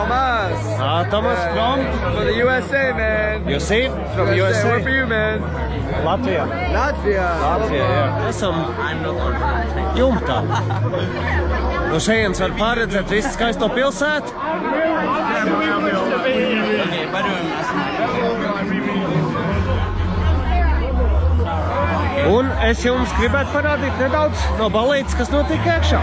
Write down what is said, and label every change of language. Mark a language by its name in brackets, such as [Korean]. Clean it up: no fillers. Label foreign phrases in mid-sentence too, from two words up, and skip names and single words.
[English] Thomas Thomas from the USA, man. You see? From USA. Where for you, man? [Latvian] Latvijā. [English] Latvia. [Latvian] Latvijā, jā. Esam jumtā. No šejienes var pārredzēt visu skaisto pilsētu. Un es jums gribētu parādīt nedaudz no balītes, kas notika iekšā.